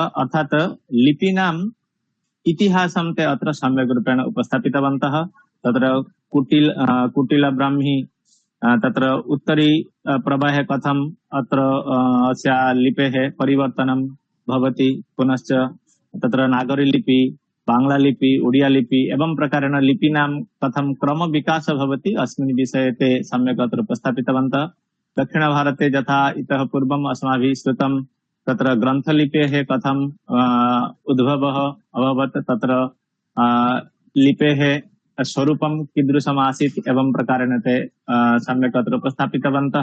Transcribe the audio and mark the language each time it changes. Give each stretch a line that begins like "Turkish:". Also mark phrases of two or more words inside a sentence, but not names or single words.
Sanskrit: अर्थात् लिपीनाम् इतिहासं ते अत्र सम्यक् रूपेण उपस्थापितवन्तः। तत्र कुटिल ब्राह्मी तत्र उत्तरी प्रवाहे कथम् अत्र अस्या लिपेः परिवर्तनं भवति, पुनश्च तत्र नागरी लिपि, बांग्ला लिपि, उडिया लिपि एवं प्रकारेण लिपीनां कथं क्रम विकासः भवति अस्मिन् विषये ते सम्यक् अत्र उपस्थापितवन्तः। दक्षिणभारते यथा इतः पूर्वम् अस्माभिः श्रुतं तत्र ग्रन्थलिपेः कथम् उद्भवः अभवत्, तत्र लिपेः स्वरूपं कीदृशम् आसीत् एवं प्रकारेण ते सम्यक् अत्र उपस्थापितवन्तः।